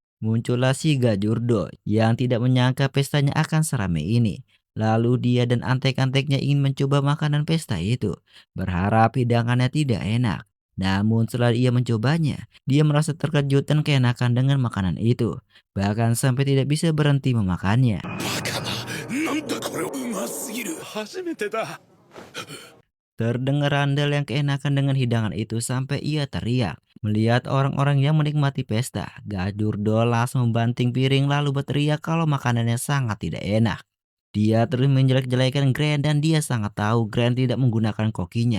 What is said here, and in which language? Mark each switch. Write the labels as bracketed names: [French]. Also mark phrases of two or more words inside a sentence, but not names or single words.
[Indonesian] Muncullah si Gajurdo yang tidak menyangka pestanya akan seramai ini. Lalu dia dan antek-anteknya ingin mencoba makanan pesta itu. Berharap hidangannya tidak enak. Namun setelah ia mencobanya, dia merasa terkejut dan keenakan dengan makanan itu. Bahkan sampai tidak bisa berhenti memakannya. [Japanese] なんだこれうますぎる初めてだ [Indonesian] Terdengar Randall yang keenakan dengan hidangan itu sampai ia teriak. Melihat orang-orang yang menikmati pesta, Gajurdo langsung membanting piring lalu berteriak kalau makanannya sangat tidak enak. Dia terus menjelek-jelekan Grand dan dia sangat tahu Grand tidak menggunakan kokinya.